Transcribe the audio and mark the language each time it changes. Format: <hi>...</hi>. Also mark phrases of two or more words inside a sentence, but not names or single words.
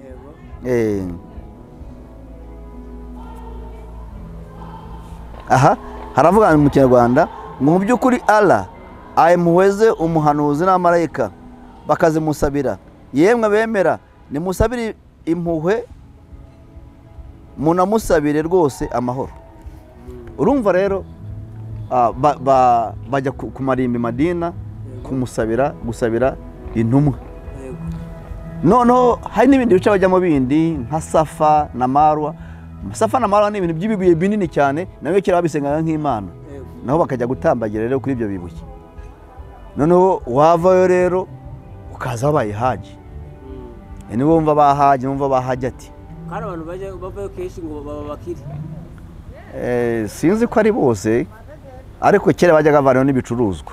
<rw>Aha haravuga mu Kinyarwanda ngo mu by'ukuri Allah ayimuheze umuhanuzi n'amarayika bakazimusabira, yemwe bemera nimusabire impuhwe munamusabire rwose amahoro. Urumva rero bajya ku marimbi Madina gusabira intumwa. Noneho hari n'ibindi bice bajyamo bindi nka Safa na Marwa. Safa na Marwa ni ibintu by'ibibuye binini cyane, nawe kera babisengaga nk'Imana, naho bakajya gutambagira rero kuri ibyo bibuye. Noneho wavayo rero ukaza wabaye haji. Ni bumva bahaji, numva bahaji ati kandi abantu bavayo kenshi ngo baba bakiri. Sinzi ko ari bose, ariko kera bajyaga bavanayo n'ibicuruzwa.</rw>